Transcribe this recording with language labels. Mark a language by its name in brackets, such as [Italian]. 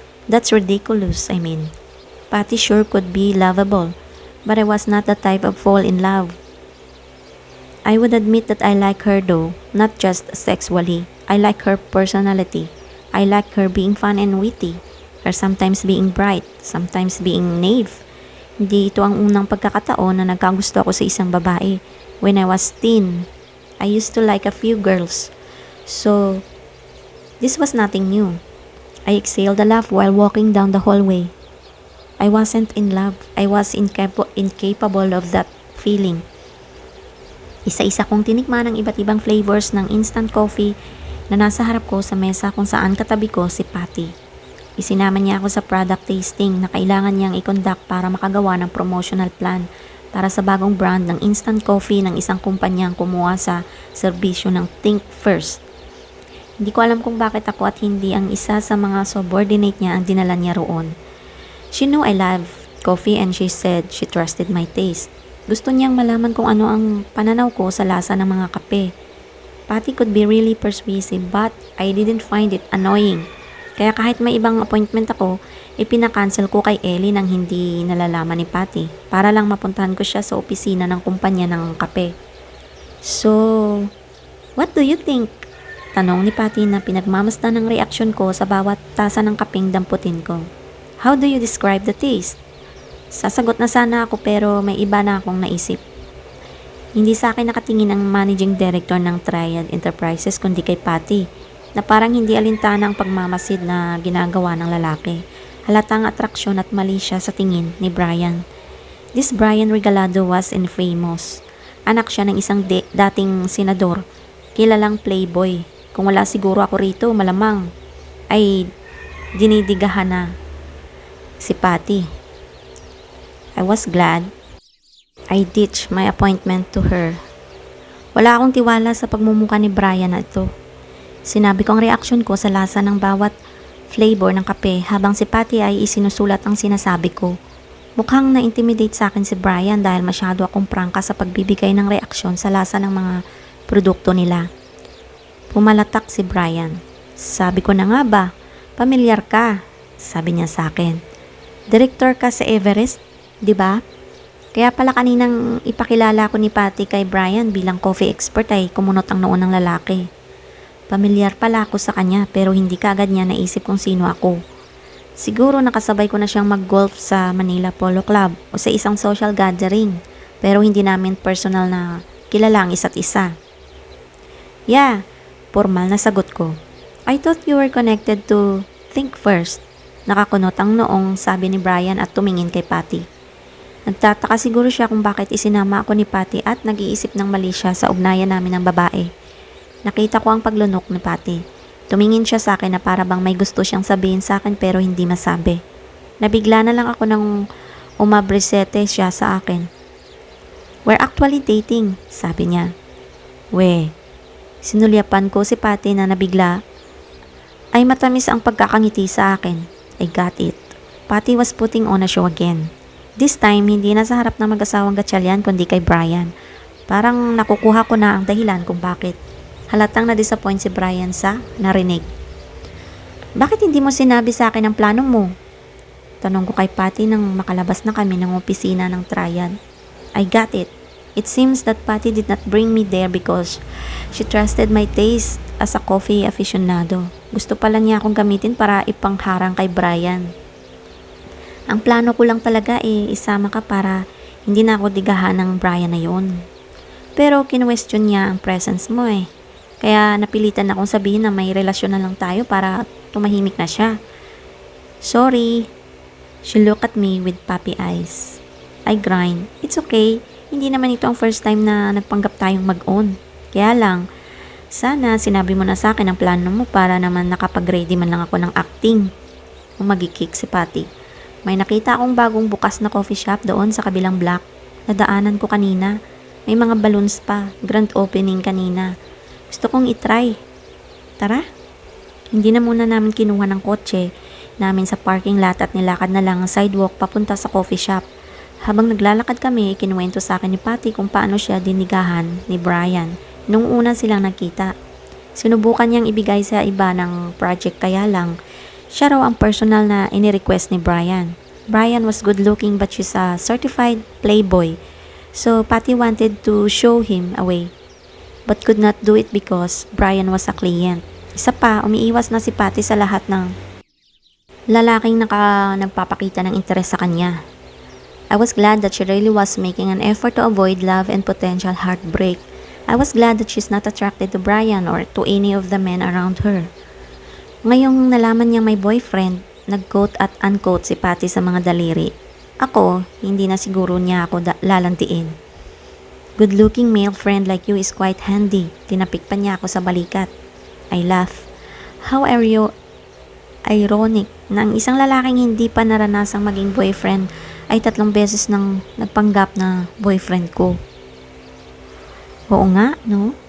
[English] That's ridiculous, I mean. Patty sure could be lovable, but I was not the type of fall in love. I would admit that I like her though, not just sexually. I like her personality. I like her being fun and witty. Her sometimes being bright, sometimes being naive. [Filipino] Hindi ito ang unang pagkakataon na nagkagusto ako sa isang babae. [English] When I was teen, I used to like a few girls. So, this was nothing new. I exhaled a laugh while walking down the hallway. I wasn't in love. I was incapable of that feeling. [Filipino] Isa-isa kong tinikman ang iba't ibang flavors ng instant coffee na nasa harap ko sa mesa kung saan katabi ko si Patty. Isinama niya ako sa product tasting na kailangan niyang i-conduct para makagawa ng promotional plan para sa bagong brand ng instant coffee ng isang kumpanyang kumuha sa serbisyo ng Think First. Hindi ko alam kung bakit ako at hindi ang isa sa mga subordinate niya ang dinala niya roon. She knew I love coffee and she said she trusted my taste. Gusto niyang malaman kung ano ang pananaw ko sa lasa ng mga kape. [English] Patty could be really persuasive but I didn't find it annoying. [Filipino] Kaya kahit may ibang appointment ako, ipinakancel ko kay Ellie nang hindi nalalaman ni Patty para lang mapuntahan ko siya sa opisina ng kumpanya ng kape. So, what do you think? Tanong ni Patty na pinagmamasdan ng reaksyon ko sa bawat tasa ng kapeng damputin ko. How do you describe the taste? Sasagot na sana ako pero may iba na akong naisip. Hindi sa akin nakatingin ang managing director ng Triad Enterprises kundi kay Patty na parang hindi alintana ang pagmamasid na ginagawa ng lalaki. Halatang atraksyon at mali siya sa tingin ni Brian. [English] This Brian Regalado was infamous. [Filipino] Anak siya ng isang dating senador, kilalang playboy. Kung wala siguro ako rito, malamang ay dinidigahan na si Patty. [English] I was glad I ditched my appointment to her. [Filipino] Wala akong tiwala sa pagmumukha ni Brian na ito. Sinabi ko ang reaksyon ko sa lasa ng bawat flavor ng kape habang si Patty ay isinusulat ang sinasabi ko. Mukhang na-intimidate sa akin si Brian dahil masyado akong prangka sa pagbibigay ng reaksyon sa lasa ng mga produkto nila. Pumalatak si Brian. Sabi ko na nga ba, pamilyar ka, sabi niya sa akin. Director ka sa Everest, di ba? Kaya pala kaninang ipakilala ko ni Patty kay Brian bilang coffee expert ay kumunot ang noo ng lalaki. Pamilyar pala ako sa kanya pero hindi kaagad niya naisip kung sino ako. Siguro nakasabay ko na siyang mag-golf sa Manila Polo Club o sa isang social gathering pero hindi namin personal na kilala ang isa't isa. Yeah, formal na sagot ko. [English] I thought you were connected to Think First. [Filipino] Nakakunot ang noong sabi ni Brian at tumingin kay Patty. Nagtataka siguro siya kung bakit isinama ako ni Patty at nag-iisip ng mali siya sa ugnayan namin ng babae. Nakita ko ang paglunok ni Patty. Tumingin siya sa akin na para bang may gusto siyang sabihin sa akin pero hindi masabi. Nabigla na lang ako nang umabrisete siya sa akin. We're actually dating, sabi niya. Sinulyapan ko si Patty na nabigla. Ay matamis ang pagkakangiti sa akin. [English] I got it. Patty was putting on a show again. [Filipino] This time, hindi na sa harap ng mag-asawang gatsalyan kundi kay Brian. Parang nakukuha ko na ang dahilan kung bakit. Halatang na-disappoint si Brian sa narinig. Bakit hindi mo sinabi sa akin ang plano mo? Tanong ko kay Patty nang makalabas na kami ng opisina ng Triad. [English] I got it. It seems that Patty did not bring me there because she trusted my taste as a coffee aficionado. [Filipino] Gusto pala niya akong gamitin para ipangharang kay Brian. Ang plano ko lang talaga isama ka para hindi na ako digahan ng Brian na yun. Pero kinwestiyon niya ang presence mo Kaya napilitan akong sabihin na may relasyon na lang tayo para tumahimik na siya. [English] Sorry. She looked at me with puppy eyes. I grind. It's okay. [Filipino] Hindi naman ito ang first time na nagpanggap tayong mag-on. Kaya lang, sana sinabi mo na sa akin ang plano mo para naman nakapag-ready man lang ako ng acting. Umagikik si Patty. May nakita akong bagong bukas na coffee shop doon sa kabilang block. Nadaanan ko kanina. May mga balloons pa. Grand opening kanina. Gusto kong itry. Tara. Hindi na muna namin kinuha ng kotse namin sa parking lot at nilakad na lang ang sidewalk papunta sa coffee shop. Habang naglalakad kami, kinuwento sa akin ni Patty kung paano siya dinigahan ni Brian nung una silang nagkita. Sinubukan niyang ibigay sa iba ng project kaya lang siya raw ang personal na inirequest ni Brian. [English] Brian was good looking but she's a certified playboy. So Patty wanted to show him a way but could not do it because Brian was a client. [Filipino] Isa pa, umiiwas na si Patty sa lahat ng lalaking nagpapakita ng interes sa kanya. [English] I was glad that she really was making an effort to avoid love and potential heartbreak. I was glad that she's not attracted to Brian or to any of the men around her. [Filipino] Ngayong nalaman niya may boyfriend, nag-quote at unquote si Patty sa mga daliri. Ako, hindi na siguro niya ako lalantiin. [English] Good-looking male friend like you is quite handy. [Filipino] Tinapik pa niya ako sa balikat. I laugh. How are you ironic na ang isang lalaking hindi pa naranasang maging boyfriend ay 3 beses nang nagpanggap na boyfriend ko. Oo nga, no?